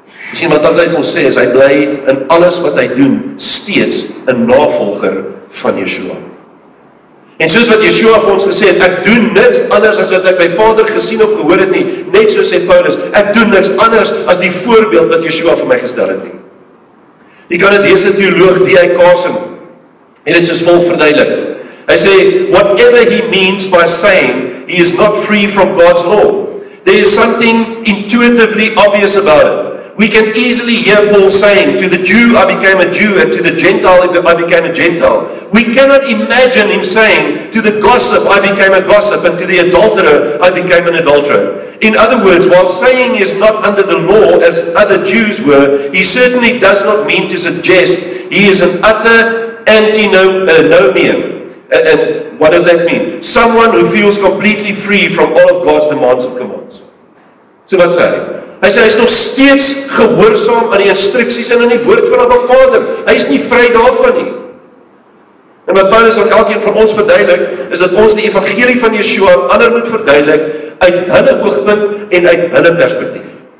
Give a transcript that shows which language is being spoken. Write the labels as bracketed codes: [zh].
[af] Jy sien wat hy vir ons sê, is hy bly in alles wat hy doen steeds 'n navolger van Yeshua. En soos wat Yeshua vir ons gesê het, ek doen niks anders as wat ek by Vader gesien of gehoor het nie, net so sê Paulus, ek doen niks anders as die voorbeeld wat Yeshua vir my gestel het nie. Die Kanadese teoloog D.I. Carson het dit soos volg verduidelik. Hy sê, [en] whatever he means by saying he is not free from God's law, there is something intuitively obvious about it. We can easily hear Paul saying, to the Jew I became a Jew, and to the Gentile I became a Gentile. We cannot imagine him saying, to the gossip I became a gossip, and to the adulterer I became an adulterer. In other words, while saying he is not under the law as other Jews were, he certainly does not mean to suggest he is an utter antinomian. And what does that mean? Someone who feels completely free from all of God's demands and commands. [af] So wat sê hy? Hy sê, hy is nog steeds gehoorsaam aan die instruksies en aan die woord van Abba Vader. Hy is nie vry daarvan nie. En wat Paulus aan elkeen van ons verduidelik, is dat ons die evangelie van Yeshua aan ander moet verduidelik uit hulle oogpunt en uit hulle perspektief.